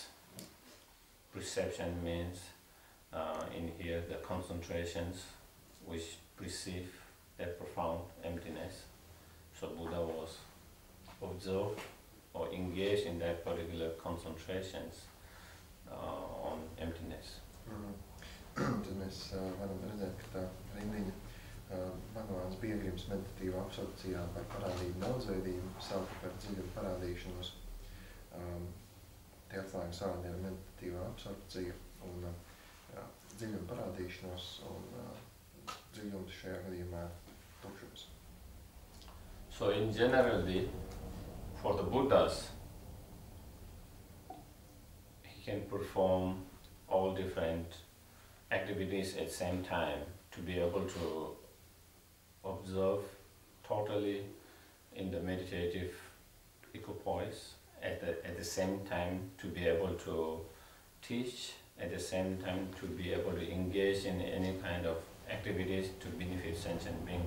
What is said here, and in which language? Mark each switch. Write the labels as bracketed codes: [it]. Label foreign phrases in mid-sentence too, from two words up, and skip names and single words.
[en] Perception means in here the concentrations which perceive that profound emptiness. So Buddha was observed or engaged in that particular concentrations on emptiness. [lv] Tad mēs varam redzēt, ka tā rindiņa Bhagavāns bija grims meditatīvā absorpcijā par parādību daudzveidību, sauka par dziļumu parādīšanos. Tie atslēgas vārdi ir meditatīvā absorpcija un dziļumu parādīšanos, un dziļums šajā gadījumā tukšums. [en] So in generally, for the Buddhas, he can perform all different activities at the same time to be able to observe totally in the meditative equipoise, at the same time to be able to teach, at the same time to be able to engage in any kind of activities to benefit sentient beings.